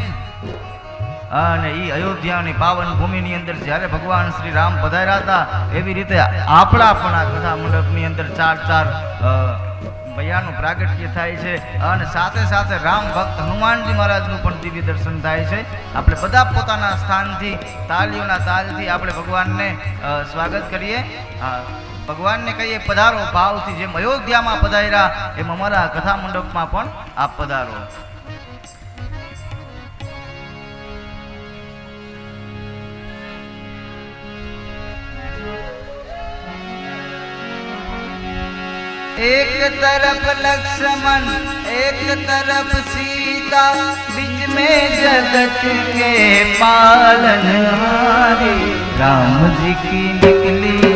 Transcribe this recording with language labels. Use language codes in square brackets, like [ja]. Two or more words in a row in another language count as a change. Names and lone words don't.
[gu] અને એ અયોધ્યાની પાવન ભૂમિની અંદર જ્યારે ભગવાન શ્રી રામ પધાર્યા હતા એવી રીતે આપણા પણ આ કથા મંડપની અંદર 4 ભૈયાનું પ્રાગટ્ય થાય છે અને સાથે સાથે રામ ભક્ત હનુમાનજી મહારાજનું પણ દિવ્ય દર્શન થાય છે। આપણે બધા પોતાના સ્થાનથી તાળીઓના તાલથી આપણે ભગવાનને સ્વાગત કરીએ ભગવાનને કહીએ પધારો ભાવથી જેમ અયોધ્યામાં પધાર્યા એમ અમારા કથા મંડપમાં પણ આપ પધારો। [hi] एक तरफ लक्ष्मण एक तरफ सीता बीच में जगत के पालनहारी राम जी की निकली